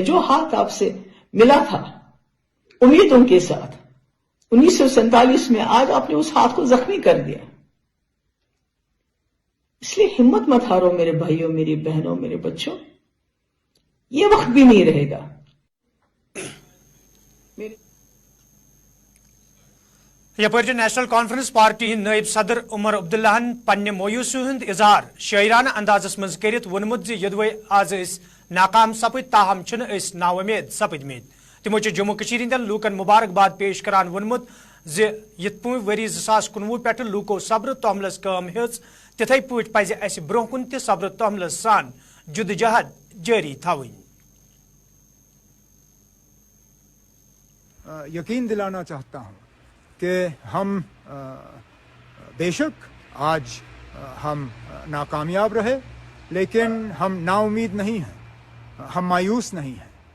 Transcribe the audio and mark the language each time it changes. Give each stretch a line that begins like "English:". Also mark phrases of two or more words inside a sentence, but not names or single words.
Urdu: جو ہاتھ آپ سے ملا تھا امیدوں کے ساتھ 1947 میں، آج آپ نے اس ہاتھ کو زخمی کر دیا. اس لیے ہمت مت ہارو میرے بھائیوں، میری بہنوں، میرے بچوں، یہ وقت بھی نہیں رہے گا.
Kashmiri: یپر نیشنل کانفرنس پارٹی ہند نائب صدر عمر عبداللہ پنہ مویوسی ہند اظہار شاعرانہ اندازس مز کرت وونمت یدوے آز ناکام سپد تاہم چھ نا امید سپدمت. تمو جموں کشیر ہندین لوکن مبارکباد پیش کران وونمت یت پویں وری 2019 پہ لوکو صبر توملس کام ہز تتھے پٲٹھۍ پزِ اسہِ برونٛہہ کُن تہِ صبر توملس سان جدوجہد جاری تھاوٕنۍ.
Urdu: یقین دلانا چاہتا ہوں کہ ہم بے شک آج ہم ناکامیاب رہے، لیکن ہم نا امید نہیں ہیں، ہم مایوس نہیں ہیں.